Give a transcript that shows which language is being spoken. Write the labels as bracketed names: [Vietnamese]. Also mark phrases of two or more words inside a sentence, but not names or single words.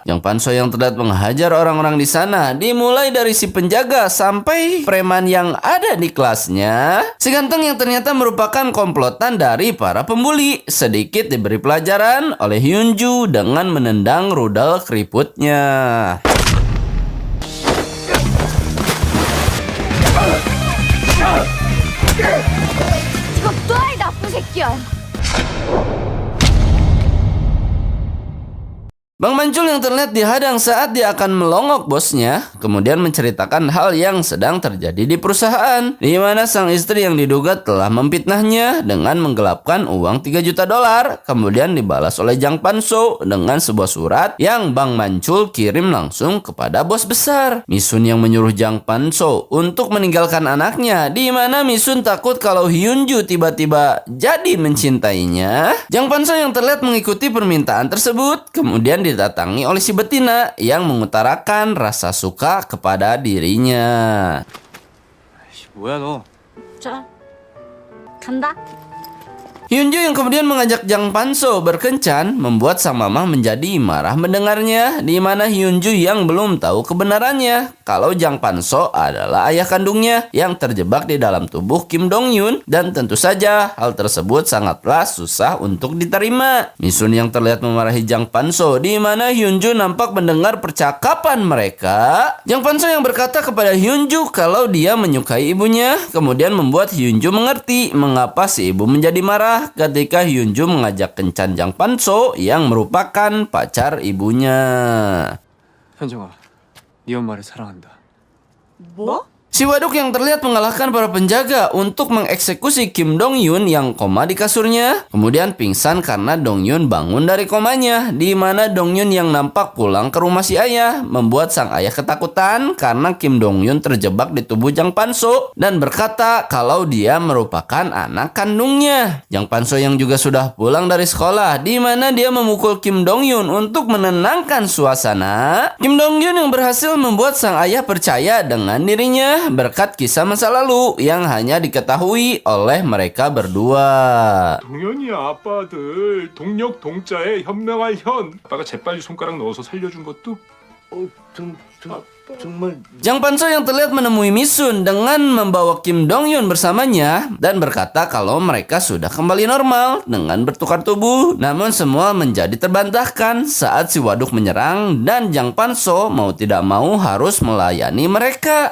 [Indonesian] Jang Pan-so yang terlihat menghajar orang-orang di sana, dimulai dari si penjaga sampai preman yang ada di kelasnya. Si Ganteng yang ternyata merupakan komplotan dari para pembuli, sedikit diberi pelajaran oleh Hyun-ju dengan menendang rudal keriputnya. [Korean] 이거 놔, 이 나쁜 새끼야. [Indonesian] Bang Mancul yang terlihat dihadang saat dia akan melongok bosnya, kemudian menceritakan hal yang sedang terjadi di perusahaan, di mana sang istri yang diduga telah memfitnahnya dengan menggelapkan uang 3 juta dolar, kemudian dibalas oleh Jang Pan-so dengan sebuah surat yang Bang Mancul kirim langsung kepada bos besar. Misun yang menyuruh Jang Pan-so untuk meninggalkan anaknya, di mana Misun takut kalau Hyun-ju tiba-tiba jadi mencintainya. Jang Pan-so yang terlihat mengikuti permintaan tersebut, kemudian didatangi oleh si betina yang mengutarakan rasa suka kepada dirinya. [Korean] 뭐야 너? 자, 간다. [Indonesian] Hyun-ju yang kemudian mengajak Jang Pan-so berkencan membuat sang mamah menjadi marah mendengarnya, di mana Hyun-ju yang belum tahu kebenarannya kalau Jang Pan-so adalah ayah kandungnya yang terjebak di dalam tubuh Kim Dong-yun, dan tentu saja hal tersebut sangatlah susah untuk diterima. Misun yang terlihat memarahi Jang Pan-so, di mana Hyun-ju nampak mendengar percakapan mereka. Jang Pan-so yang berkata kepada Hyun-ju kalau dia menyukai ibunya, kemudian membuat Hyun-ju mengerti mengapa si ibu menjadi marah ketika Hyun-ju mengajak kencan Jang Pan-so yang merupakan pacar ibunya. [Korean] 현정아, 네 엄마를 사랑한다. 뭐? [Indonesian] Si waduk yang terlihat mengalahkan para penjaga untuk mengeksekusi Kim Dong-yun yang koma di kasurnya, kemudian pingsan karena Dong-yun bangun dari komanya, di mana Dong-yun yang nampak pulang ke rumah si ayah membuat sang ayah ketakutan karena Kim Dong-yun terjebak di tubuh Jang Pan-so dan berkata kalau dia merupakan anak kandungnya. Jang Pan-so yang juga sudah pulang dari sekolah, di mana dia memukul Kim Dong-yun untuk menenangkan suasana. Kim Dong-yun yang berhasil membuat sang ayah percaya dengan dirinya berkat kisah masa lalu yang hanya diketahui oleh mereka berdua. [Korean] 동현이 아빠 아들 동력 동자에 현명할 현. 아빠가 재빨리 손가락 넣어서 살려준 것도 정말 [Indonesian] Jang Pan-so yang terlihat menemui Misun dengan membawa Kim Dong-yun bersamanya dan berkata kalau mereka sudah kembali normal dengan bertukar tubuh. Namun semua menjadi terbantahkan saat si waduk menyerang dan Jang Pan-so mau tidak mau harus melayani mereka.